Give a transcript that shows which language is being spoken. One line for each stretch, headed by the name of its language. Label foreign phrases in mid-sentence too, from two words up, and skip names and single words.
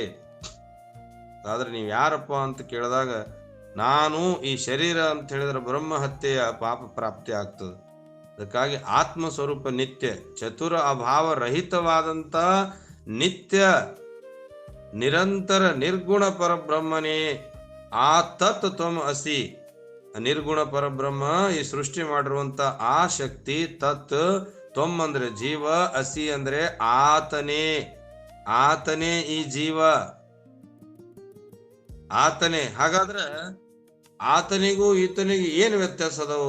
Kannada: ಆದ್ರೆ ನೀವು ಯಾರಪ್ಪ ಅಂತ ಕೇಳಿದಾಗ ನಾನು ಈ ಶರೀರ ಅಂತ ಹೇಳಿದ್ರೆ ಬ್ರಹ್ಮ ಹತ್ಯೆಯ ಪಾಪ ಪ್ರಾಪ್ತಿ ಆಗ್ತದೆ. ಅದಕ್ಕಾಗಿ ಆತ್ಮ ಸ್ವರೂಪ ನಿತ್ಯ, ಚತುರ ಅಭಾವ ರಹಿತವಾದಂತ ನಿತ್ಯ ನಿರಂತರ ನಿರ್ಗುಣ ಪರಬ್ರಹ್ಮನೇ ಆ
Sanskrit: ತತ್ ತ್ವಂ ಅಸಿ.
Kannada: ನಿರ್ಗುಣ ಪರಬ್ರಹ್ಮ ಈ ಸೃಷ್ಟಿ ಮಾಡಿರುವಂತ ಆ ಶಕ್ತಿ ತತ್. ತ್ವಂ ಅಂದ್ರೆ ಜೀವ, ಅಸಿ ಅಂದ್ರೆ ಆತನೇ. ಆತನೇ ಈ ಜೀವ, ಆತನೇ. ಹಾಗಾದ್ರೆ ಆತನಿಗೂ ಈತನಿಗೂ ಏನು ವ್ಯತ್ಯಾಸ ಅದಾವು?